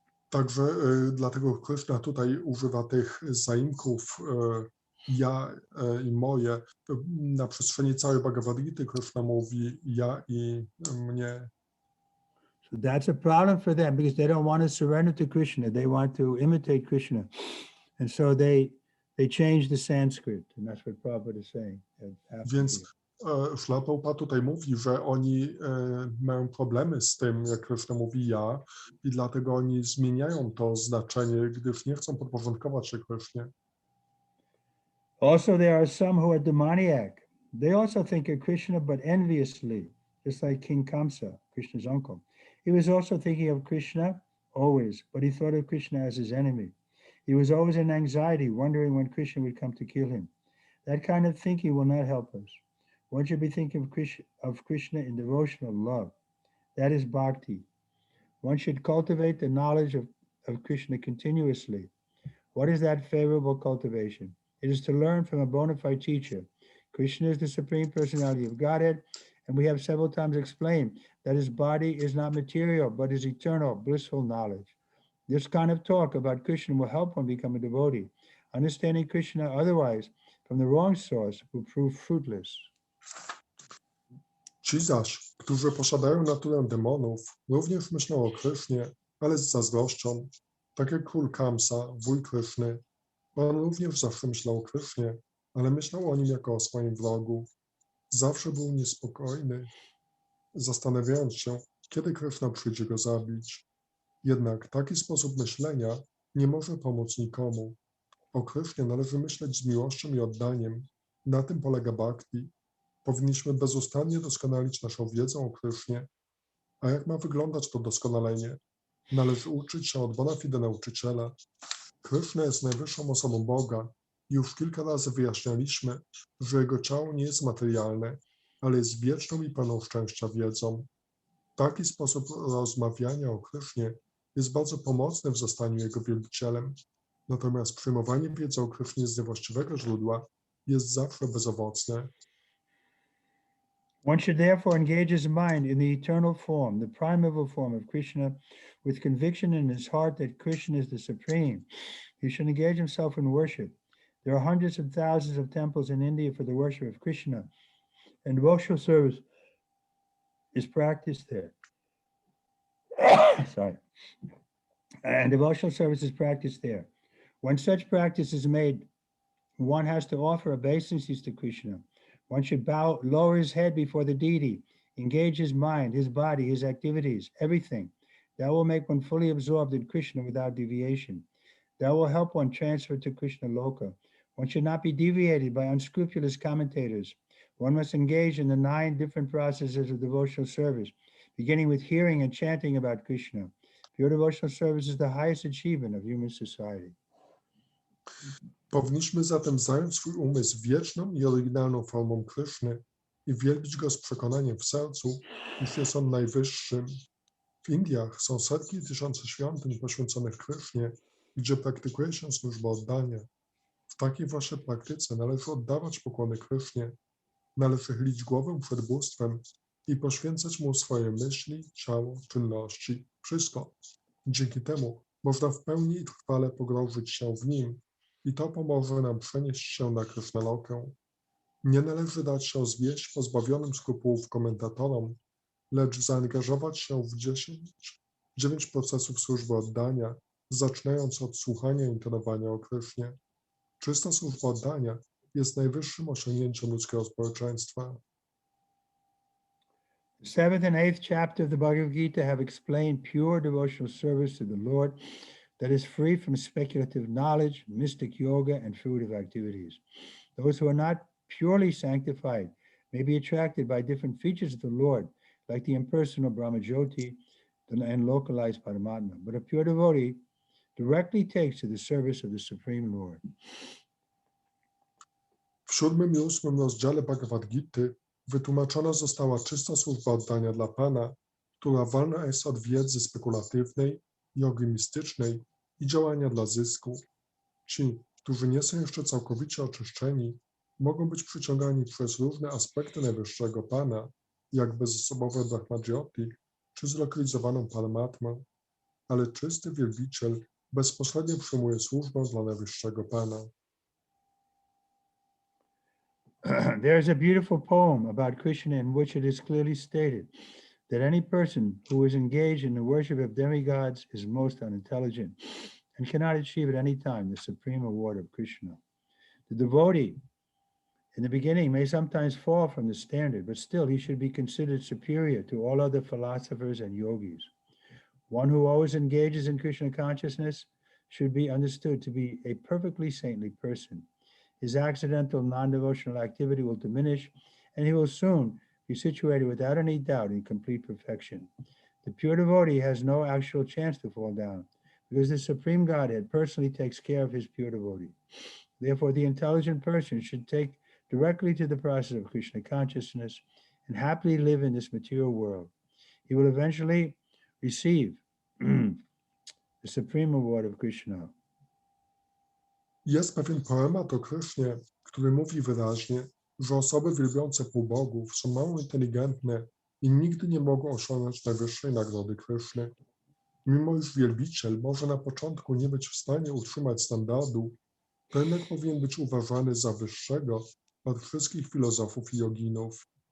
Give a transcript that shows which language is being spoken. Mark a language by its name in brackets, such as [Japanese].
[Polish] Także dlatego Krishna tutaj używa tych zaimków ja i moje. Na przestrzeni całej Bhagavad Gita Krishna mówi ja i mnie. [English] So that's a problem for them because they don't want to surrender to Krishna. They want to imitate Krishna. And so they change the Sanskrit. And that's what Prabhupada is saying. [Polish] Więc Śrīla Prabhupāda tutaj mówi, że oni mają problemy z tym, jak Krishna mówi ja, i dlatego oni zmieniają to znaczenie, gdyż nie chcą podporządkować się Krishnie. [English] Also, there are some who are demoniac. They also think of Krishna, but enviously, just like King Kamsa, Krishna's uncle. He was also thinking of Krishna always, but he thought of Krishna as his enemy. He was always in anxiety, wondering when Krishna would come to kill him. That kind of thinking will not help us. One should be thinking of Krishna in devotional love. That is bhakti. One should cultivate the knowledge of Krishna continuously. What is that favorable cultivation? It is to learn from a bona fide teacher. Krishna is the Supreme Personality of Godhead, and we have several times explained that his body is not material, but is eternal, blissful knowledge. This kind of talk about Krishna will help one become a devotee. Understanding Krishna otherwise, from the wrong source, will prove fruitless. [Polish] Ci zaś, którzy posiadają naturę demonów, również myślą o Krishnie, ale z zazdrością, tak jak król Kamsa, wuj Krishny. On również zawsze myślał o Krishnie, ale myślał o nim jako o swoim wrogu. Zawsze był niespokojny, zastanawiając się, kiedy Krishna przyjdzie go zabić. Jednak taki sposób myślenia nie może pomóc nikomu. O Krishnie należy myśleć z miłością i oddaniem. Na tym polega bhakti. Powinniśmy bezustannie doskonalić naszą wiedzę o Krishnie. A jak ma wyglądać to doskonalenie? Należy uczyć się od bona fide nauczyciela. Krishna jest najwyższą osobą Boga. Już kilka razy wyjaśnialiśmy, że jego ciało nie jest materialne, ale jest wieczną i pełną szczęścia wiedzą. Taki sposób rozmawiania o Krishnie jest bardzo pomocny w zostaniu jego wielbicielem. Natomiast przyjmowanie wiedzy o Krishnie z niewłaściwego źródła jest zawsze bezowocne. [English] One should therefore engage his mind in the eternal form, the primeval form of Krishna, with conviction in his heart that Krishna is the supreme. He should engage himself in worship. There are hundreds of thousands of temples in India for the worship of Krishna, and devotional service is practiced there. Sorry. And devotional service is practiced there. When such practice is made, one has to offer obeisances to Krishna. One should bow, lower his head before the deity, engage his mind, his body, his activities, everything. That will make one fully absorbed in Krishna without deviation. That will help one transfer to Krishna Loka. One should not be deviated by unscrupulous commentators. One must engage in the 9 different processes of devotional service, beginning with hearing and chanting about Krishna. Pure devotional service is the highest achievement of human society. [Polish] Powinniśmy zatem zająć swój umysł wieczną i oryginalną formą Krishny i wielbić go z przekonaniem w sercu, iż jest on najwyższym. W Indiach są setki i tysiące świątyń poświęconych Krishnie, gdzie praktykuje się służbę oddania. W takiej właśnie praktyce należy oddawać pokłony Krishnie, należy chylić głowę przed bóstwem i poświęcać mu swoje myśli, ciało, czynności, wszystko. Dzięki temu można w pełni i trwale pogrążyć się w nim i to pomoże nam przenieść się na Krishnalokę. Nie należy dać się zwieść pozbawionym skrupułów komentatorom, lecz zaangażować się w 9 procesów służby oddania, zaczynając od słuchania i intonowania o Krysznie. Czysta służba oddania jest najwyższym osiągnięciem ludzkiego społeczeństwa. [English] The 7th and 8th chapter of the Bhagavad Gita have explained pure devotional service to the Lord that is free from speculative knowledge, mystic yoga, and fruitive activities. Those who are not purely sanctified may be attracted by different features of the Lord, like the impersonal Brahmajyoti and localized Paramatma. But a pure devotee directly takes to the service of the Supreme Lord. [Polish] W 7. i 8. rozdziale Bhagavad Gity wytłumaczona została czysta służba oddania dla Pana, która wolna jest od wiedzy spekulatywnej, jogi mistycznej i działania dla zysku. Ci, którzy nie są jeszcze całkowicie oczyszczeni, mogą być przyciągani przez różne aspekty najwyższego Pana, jak bezosobowe Brahmajyoti czy zlokalizowaną Paramatmę, ale czysty wielbiciel bezpośrednio przyjmuje służbę dla najwyższego Pana. [English] There's a beautiful poem about Krishna in which it is clearly stated that any person who is engaged in the worship of demigods is most unintelligent and cannot achieve at any time the supreme award of Krishna. The devotee in the beginning may sometimes fall from the standard, but still he should be considered superior to all other philosophers and yogis. One who always engages in Krishna consciousness should be understood to be a perfectly saintly person. His accidental non-devotional activity will diminish, and he will soon be situated without any doubt in complete perfection. The pure devotee has no actual chance to fall down, because the Supreme Godhead personally takes care of his pure devotee. Therefore, the intelligent person should take directly to the process of Krishna consciousness and happily live in this material world. He will eventually receive the supreme award of Krishna. [Polish] Jest pewien poemat o Krysznie, który mówi wyraźnie, że osoby wielbiące półbogów są mało inteligentne i nigdy nie mogą osiągnąć najwyższej nagrody Kryszny. Mimo iż wielbiciel może na początku nie być w stanie utrzymać standardu, to jednak powinien być uważany za wyższego od wszystkich filozofów i joginów.